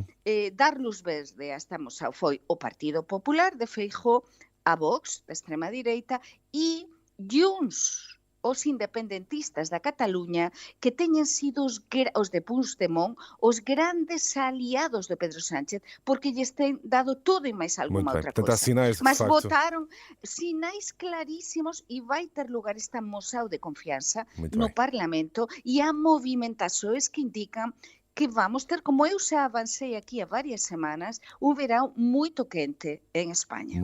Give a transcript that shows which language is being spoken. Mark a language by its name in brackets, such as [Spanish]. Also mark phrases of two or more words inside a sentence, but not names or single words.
[Galician] dar luz verde a esta moção? Foi o Partido Popular de Feijóo, a Vox, da extrema direita, e Junts, os independentistas da Cataluña, que teñen sido os de Puigdemont os grandes aliados de Pedro Sánchez, porque lles ten dado todo e máis [Portuguese] Muito alguma bem. outra Portanto, há coisa. sinais de que, Mas de facto... [Galician] votaron sinais clarísimos e vai ter lugar esta moção de confianza [Portuguese] Muito no bem. Parlamento, e há movimentações que indican que vamos ter, como eu xa avancei aqui há várias semanas, um verão muito quente em Espanha.